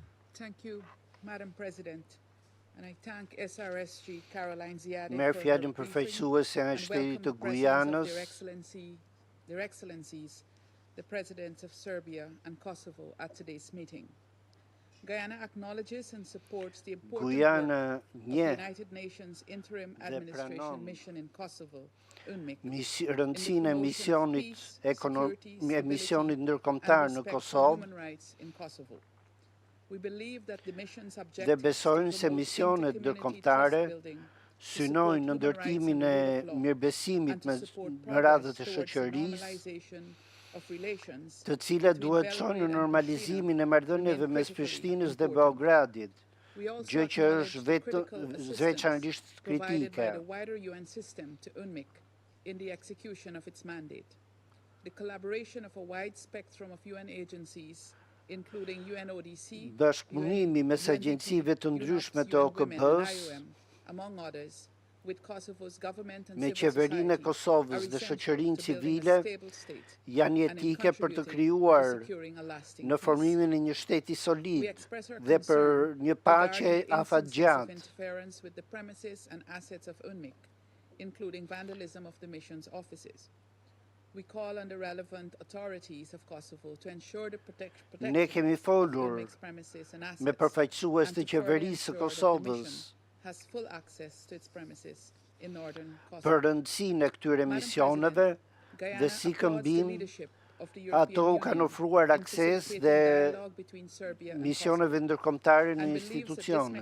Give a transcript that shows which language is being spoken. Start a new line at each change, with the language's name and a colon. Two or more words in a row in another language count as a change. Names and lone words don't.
English: Thank you, Madam President, and I thank SRSG Caroline Ziade
Albanian: Merë
English: for
Albanian: fjalën
English: her
Albanian: përfaqësuese e
English: and
Albanian: Shtetit
English: welcome
Albanian: të
English: the presence of
Albanian: Gujanës,
English: Their Excellencies, the Presidents of Serbia and Kosovo at today's meeting. Guyana acknowledges and supports the important Guyana work of the
Albanian: një
English: United Nations Interim Administration Mission in Kosovo, UNMIK,
Albanian: rëndësinë e misionit ndërkombëtar në Kosovë dhe besojnë se misionet ndërkombëtare synojnë në ndërtimin e mirëbesimit në radhët e shoqërisë, të cilat duhet çojnë në normalizimin e marrëdhënieve mes Prishtinës dhe Beogradit, gjë që është veçanërisht kritike.
English: In the execution of its mandate. The collaboration of a wide spectrum of UN agencies, including UNODC,
Albanian: Bashkëpunimi mes agjencive të ndryshme të OKB-s,
English: among others, with Kosovo's government and
Albanian: me
English: civil
Albanian: qeverinë e
English: society,
Albanian: Kosovës dhe shoqërinë civile, janë jetike për të krijuar në formimin e një shteti solid dhe për një paqe afatgjatë.
English: Including vandalism of the mission's offices. We call on the relevant authorities of Kosovo to ensure the protection
Albanian: Ne kemi folur me përfaqësues të qeverisë së Kosovës për rëndësinë e këtyre misioneve dhe si këmbim ato u kanë ofruar akses dhe misioneve ndërkombëtare në institucione.